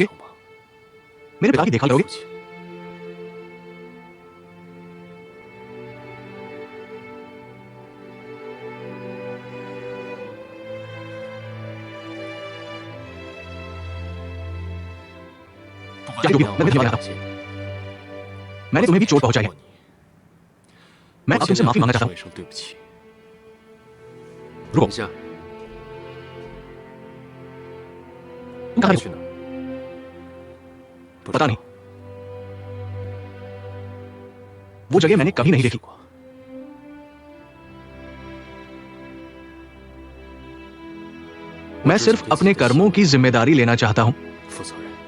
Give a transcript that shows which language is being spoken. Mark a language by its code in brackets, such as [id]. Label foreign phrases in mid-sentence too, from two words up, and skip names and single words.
[hi] मेरे पिता की देखभाल करोगे? चाहे जो भी हो, मैं तुम्हें धन्यवाद देता हूं। मैंने तुम्हें भी चोट पहुंचाई है। मैं अब तुमसे माफी मांगना चाहता हूं। [zh] 说一声对不起。 [hi] रुको, [zh] 等一下， [hi] तुम कहां 去 हो? [zh] 哪儿？ [hi] पता नहीं, वो जगह मैंने कभी नहीं देखी। मैं सिर्फ अपने कर्मों की जिम्मेदारी लेना चाहता हूं। [zh] 负责任。